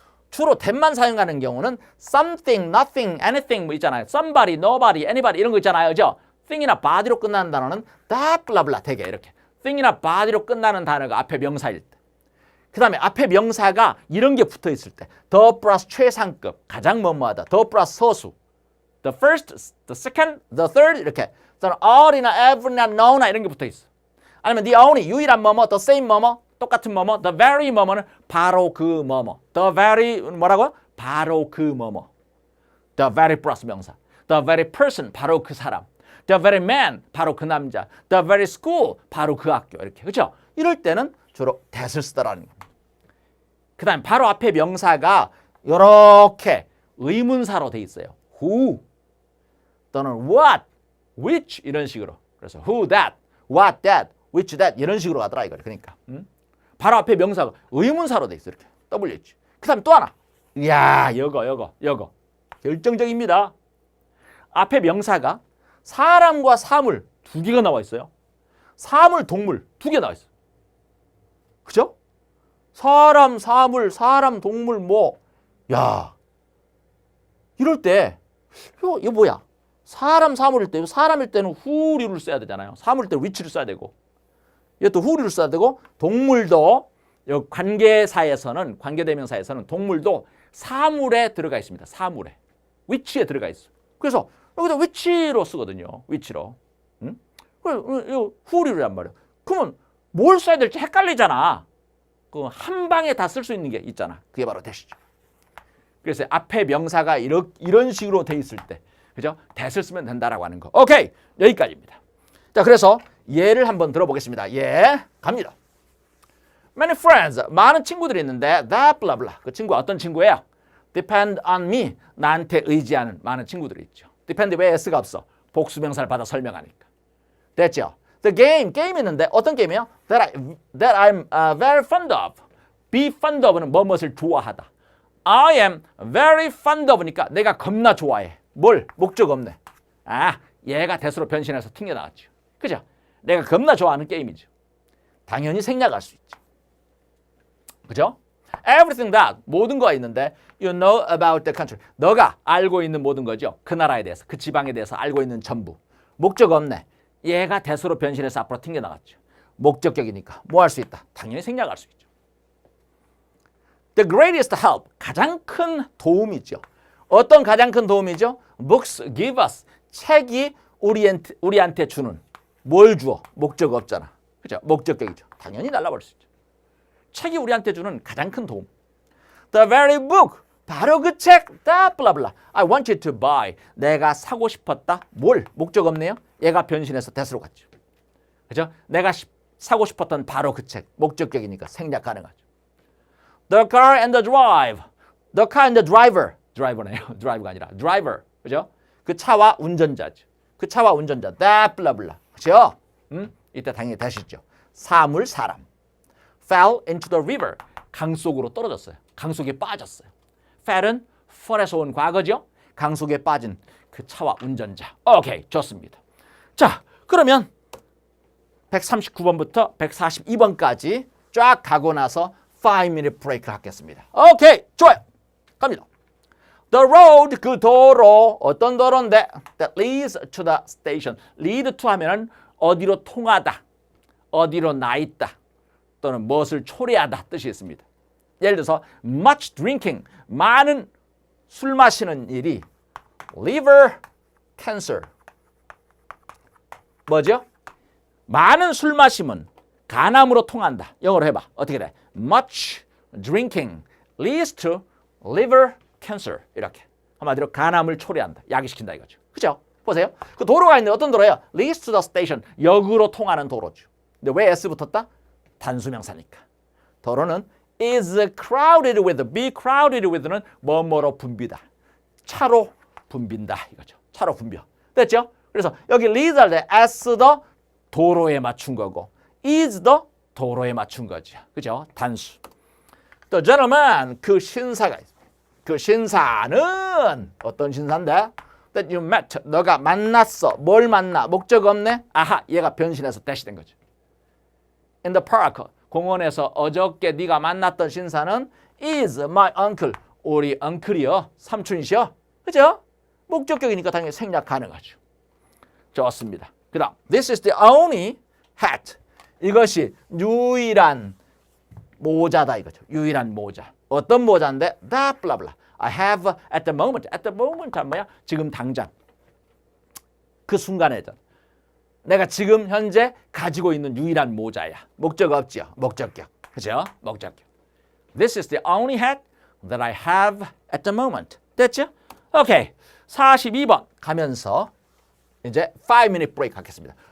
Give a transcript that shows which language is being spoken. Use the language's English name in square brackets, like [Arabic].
[Korean] 주로 that만 사용하는 경우는 something, nothing, anything 뭐 있잖아요. somebody, nobody, anybody 이런 거 있잖아요. 그죠? thing이나 body로 끝나는 단어는 that, blah, blah 되게 이렇게. thing이나 body로 끝나는 단어가 앞에 명사일 때. 그 다음에 앞에 명사가 이런 게 붙어 있을 때 [English] the 플러스 최상급, [Korean] 가장 뭐뭐하다. the 플러스 서수. [English] the first, the second, the third 이렇게. [Korean] 또는 all이나 every나 no나 이런 게 붙어 있어. 아니면 [English] the only, [Korean] 유일한 뭐뭐, the same 뭐뭐, 똑같은 뭐뭐, [English] the very [Korean] 뭐뭐는 바로 그 뭐뭐. the very 뭐라고요? 바로 그 뭐뭐. the very 플러스 명사. [English] the very person, [Korean] 바로 그 사람. [English] the very man, [Korean] 바로 그 남자. [English] the very school, [Korean] 바로 그 학교. 이렇게. 그렇죠? 이럴 때는 주로 that을 쓰더라는 겁니다. 그 다음 바로 앞에 명사가 이렇게 의문사로 돼 있어요. who 또는 what, which 이런 식으로. 그래서 [English] who that, what that, which that [Korean] 이런 식으로 가더라 이거. 그러니까 바로 앞에 명사가 의문사로 돼 있어 이렇게 WH. 그 다음에 또 하나. 이야 이거 결정적입니다. 앞에 명사가 사람과 사물 두 개가 나와 있어요. 사물, 동물 두 개 나와 있어요. 그죠? 사람, 사물, 사람, 동물 뭐 야 이럴 때 이거 뭐야? 사람, 사물일 때 사람일 때는 who를 써야 되잖아요. 사물일 때는 which를 써야 되고 이것도 who를 써야 되고 동물도 관계사에서는 관계대명사에서는 동물도 사물에 들어가 있습니다. 사물에 which에 들어가 있어. 그래서 여기다 which로 쓰거든요. which로. 응? 이거 who란 말이야. 그러면 뭘 써야 될지 헷갈리잖아. 그 한 방에 다 쓸 수 있는 게 있잖아. 그게 바로 that이죠. 그래서 앞에 명사가 이런 식으로 돼 있을 때, 그죠? that을 쓰면 된다라고 하는 거. 오케이, 여기까지입니다. 자, 그래서 예를 한번 들어보겠습니다. 예, 갑니다. [English] Many friends, [Korean] 많은 친구들이 있는데 [English] that blah blah. [Korean] 그 친구 어떤 친구예요? [English] Depend on me, [Korean] 나한테 의지하는 많은 친구들이 있죠. Depend 왜 S가 없어? 복수명사를 받아 설명하니까. 됐죠? The 게임 있는데 어떤 게임이에요? [English] That I'm very fond of. Be fond of는 [Korean] 뭐뭇을 좋아하다. [English] I am very fond of니까 [Korean] 내가 겁나 좋아해. 뭘? 목적 없네. 아, 얘가 대수로 변신해서 튕겨나왔죠. 그죠? 내가 겁나 좋아하는 게임이죠. 당연히 생략할 수 있죠. 그죠? [English] Everything that, [Korean] 모든 거가 있는데 [English] you know about the country. [Korean] 너가 알고 있는 모든 거죠. 그 나라에 대해서, 그 지방에 대해서 알고 있는 전부. 목적 없네. 얘가 대수로 변신해서 앞으로 튕겨나갔죠. 목적격이니까 뭐 할 수 있다? 당연히 생략할 수 있죠. [English] The greatest help, [Korean] 가장 큰 도움이죠. 어떤 가장 큰 도움이죠? [English] Books give us, [Korean] 책이 우리한테 주는. 뭘 주어? 목적 없잖아. 그죠? 목적격이죠. 당연히 날라버릴 수 있죠. 책이 우리한테 주는 가장 큰 도움. [English] The very book, [Korean] 바로 그 책, [English] blah blah blah. I want you to buy. [Korean] 내가 사고 싶었다. 뭘? 목적 없네요. 얘가 변신해서 that으로 갔죠. 그죠? 내가 사고 싶었던 바로 그 책. 목적격이니까 생략 가능하죠. [English] The car and the drive. The car and the driver. [Korean] 드라이버네요. 드라이브가 아니라 driver. 그죠? 그 차와 운전자죠. 그 차와 운전자. that blah blah. 그죠? 이때 당연히 that이죠. 사물, 사람. [English] fell into the river. [Korean] 강 속으로 떨어졌어요. 강 속에 빠졌어요. fell은 fall에서 온 과거죠. 강 속에 빠진 그 차와 운전자. 오케이, 좋습니다. 자, 그러면 139번부터 142번까지 쫙 가고 나서 5-minute break 하겠습니다. 오케이, 좋아요. 갑니다. [English] The road, [Korean] 그 도로, 어떤 도로인데 [English] that leads to the station. [Korean] lead to 하면은 어디로 통하다, 어디로 나 있다, 또는 무엇을 초래하다 뜻이 있습니다. 예를 들어서 [English] much drinking, [Korean] 많은 술 마시는 일이 [English] liver cancer. [Korean] 뭐죠? 많은 술 마심은 간암으로 통한다. 영어로 해봐. 어떻게 돼? [English] Much drinking leads to liver cancer. [Korean] 이렇게. 한마디로 간암을 초래한다. 야기시킨다 이거죠. 그죠? 보세요. 그 도로가 있는데 어떤 도로예요? [English] Leads to the station. [Korean] 역으로 통하는 도로죠. 근데 왜 S 붙었다? 단수명사니까. 도로는 [English] is crowded with, be crowded with [Korean] 는 뭐뭐로 붐비다. 차로 붐빈다 이거죠. 차로 붐벼. 됐죠? 그래서 여기 leads 할 때 S도 도로에 맞춘 거고 is도 도로에 맞춘 거죠. 그죠? 단수. The gentleman, 그 신사가 있습니다. 그 신사는 어떤 신사인데? [English] that you met. [Korean] 너가 만났어. 뭘 만나? 목적 없네? 아하, 얘가 변신해서 대시된 거죠. [English] In the park. [Korean] 공원에서 어저께 네가 만났던 신사는 [English] is my uncle. [Korean] 우리 uncle 삼촌이시여. 그죠? 목적격이니까 당연히 생략 가능하죠. 좋습니다. 그 다음 [English] This is the only hat. [Korean] 이것이 유일한 모자다 이거죠. 유일한 모자. 어떤 모자인데? [English] That blah blah. I have at the moment. At the moment [Korean] 뭐야? 지금 당장. 그 순간에 내가 지금 현재 가지고 있는 유일한 모자야. 목적 없죠. 목적격. 그죠? 목적격. [English] This is the only hat that I have at the moment. [Korean] 됐죠? 오케이. 42번 가면서 이제 [English] 5-minute break [Korean] 하겠습니다.